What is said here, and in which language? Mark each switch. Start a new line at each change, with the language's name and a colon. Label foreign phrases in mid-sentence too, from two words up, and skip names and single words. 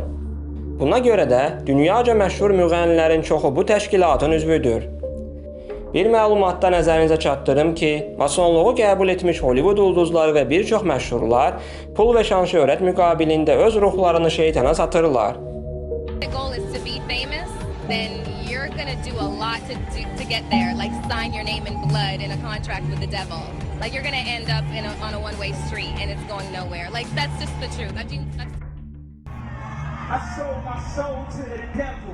Azerbaijani: Buna görə də dünyaca məşhur müğənnilərin çoxu bu təşkilatın üzvüdür. Bir məlumatda nəzərinizə çatdırım ki, masonluğu qəbul etmiş Hollywood ulduzları və bir çox məşhurlar pul və şan-şöhrət müqabilində öz ruhlarını şeytana satırlar.
English: The goal is to be famous, then you're going to do a lot to get there, like sign your name in blood in a contract with the devil. Like you're going to end up on a one-way street and it's going nowhere. Like that's just the truth. I sold my soul to the devil.